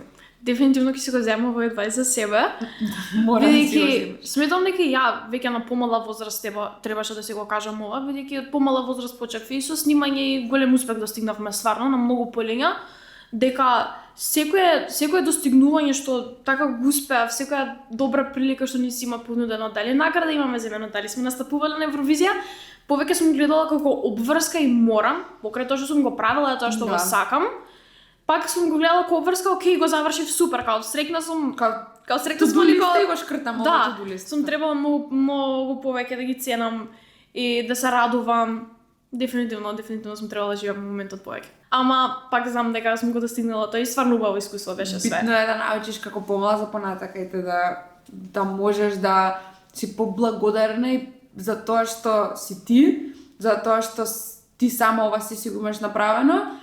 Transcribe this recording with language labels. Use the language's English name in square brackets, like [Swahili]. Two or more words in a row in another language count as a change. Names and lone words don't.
[Macedonian] Дефинитивно ќе си го земам овој адвајс за себе. Бидејќи сметам дека ја веќе на помала возраст требаше да си го кажам ова, бидејќи од помала возраст почнав и со снимање и голем успех достигнавме стварно на многу полиња, дека секое достигнување што така го успеав, секоја добра прилика што ни си има понудено, дали награда имаме земено, дали сме настапувале на Евровизија, повеќе сум гледала како обврска и морам, покрај тоа што сум го правила, тоа што го сакам. Пак сум го гледала како обврска, окей, го завршив супер, као срекна сум, као срекна сум и го шкртам овој [English] to-do list. [Macedonian] Сум требала многу повеќе да ги ценам и да се радувам. Дефинитивно сум требала да живеам моментот повеќе. Ама пак знам дека сум го достигнала тоа и стварно убаво искуство беше све. Битно е да научиш како помала за понатака и да можеш да си поблагодарна и за тоа што си ти, за тоа што ти сама ова си го имаш направено.